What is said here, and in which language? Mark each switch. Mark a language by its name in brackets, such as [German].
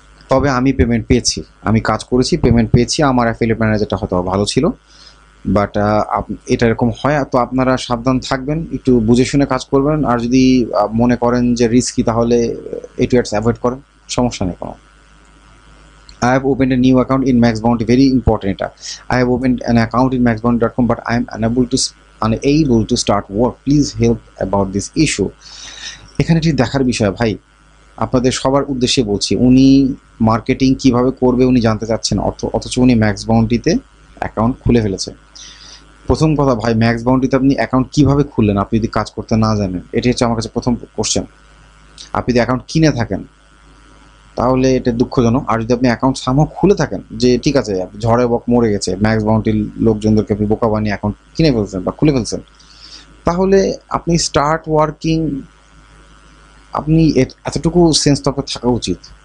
[Bangla] তবে আমি পেমেন্ট পেয়েছি, আমি কাজ করেছি, পেমেন্ট পেয়েছি, আমার অ্যাফিলিয়েট ম্যানেজারটা হয়তো ভালো ছিল, বাট এটা এরকম হয়, তো আপনারা সাবধান থাকবেন, একটু বুঝে শুনে কাজ করবেন, আর যদি মনে করেন যে রিস্কি, তাহলে A2 অ্যাডস অ্যাভয়েড করেন, সমস্যা নেই কোনো। [English] I have opened a new account in Max Bounty, very important এটা। I have opened an account in maxbounty.com, but I am unable to start work. Please help about this issue. [Bangla] এখানে ঠিক দেখার বিষয় ভাই, আপনাদের সবার উদ্দেশ্যে বলছি, উনি মার্কেটিং কিভাবে করবে উনি জানতে চাচ্ছেন, অথচ উনি ম্যাক্স বাউন্টিতে অ্যাকাউন্ট খুলে ফেলেছে। প্রথম কথা ভাই, ম্যাক্স বাউন্টিতে আপনি অ্যাকাউন্ট কিভাবে খুললেন আপনি যদি কাজ করতে না জানেন? এটি হচ্ছে আমার কাছে প্রথম কোশ্চেন। আপনি যদি অ্যাকাউন্ট কিনে থাকেন তাহলে এটা দুঃখজনক, আর যদি আপনি অ্যাকাউন্ট সামহাও খুলে থাকেন, যে ঠিক আছে ঝড়ে বক মরে গেছে, ম্যাক্স বাউন্টির লোকজনদেরকে আপনি বোকা বানিয়ে অ্যাকাউন্ট কিনে ফেলছেন বা খুলে ফেলছেন, তাহলে আপনি স্টার্ট ওয়ার্কিং, আপনি এতটুকু সেন্স তো আপনার থাকা উচিত।